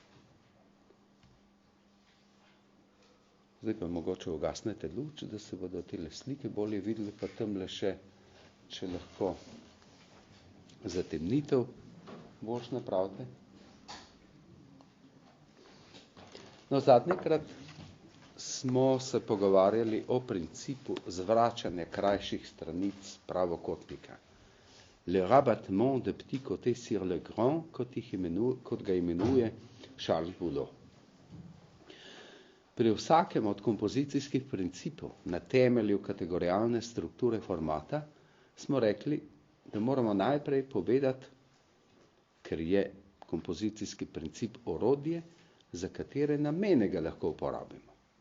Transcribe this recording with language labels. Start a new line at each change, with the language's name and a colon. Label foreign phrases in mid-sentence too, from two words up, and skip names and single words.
Slovenian: Zdaj pa mogoče ugasnete luč, da se bodo tele slike bolje videli, pa tamle še, če lahko zatemnitev boš napravite. No, zadnjikrat smo se pogovarjali o principu zvračanja krajših stranic pravokotnika.
French: Le rabattement de petit côté sur le grand,
Slovenian: kot ga imenuje Charles Boulot. Pri vsakem od kompozicijskih principov na temelju kategorijalne strukture formata smo rekli, da moramo najprej povedati, ker je kompozicijski princip orodje, za katere namene ga lahko uporabimo.